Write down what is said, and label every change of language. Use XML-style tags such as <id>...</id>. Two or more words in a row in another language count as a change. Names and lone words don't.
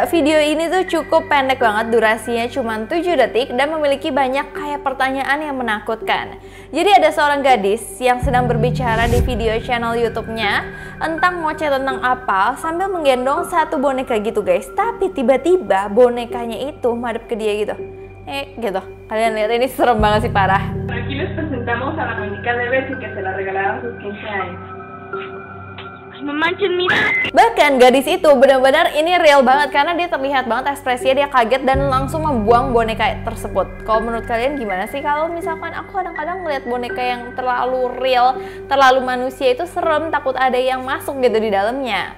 <id>Video ini tuh cukup pendek banget, durasinya cuma 7 detik dan memiliki banyak kayak pertanyaan yang menakutkan. Jadi ada seorang gadis yang sedang berbicara di</id> <en>video channel</en> <id>YouTube-nya tentang ngoceh tentang apa sambil menggendong satu boneka gitu guys. Tapi tiba-tiba bonekanya itu madep ke dia gitu. Gitu. Kalian lihat, ini serem banget sih, parah.</id> <es>Aquí les presentamos a la muñeca de Betty que se la regalaron sus 15 años.</es> <id>Bahkan gadis itu benar-benar ini real banget karena dia terlihat banget ekspresinya, dia kaget dan langsung membuang boneka tersebut. Kalau menurut kalian gimana sih? Kalau misalkan aku kadang-kadang ngeliat boneka yang terlalu real, terlalu manusia itu serem, takut ada yang masuk gitu di dalamnya.</id>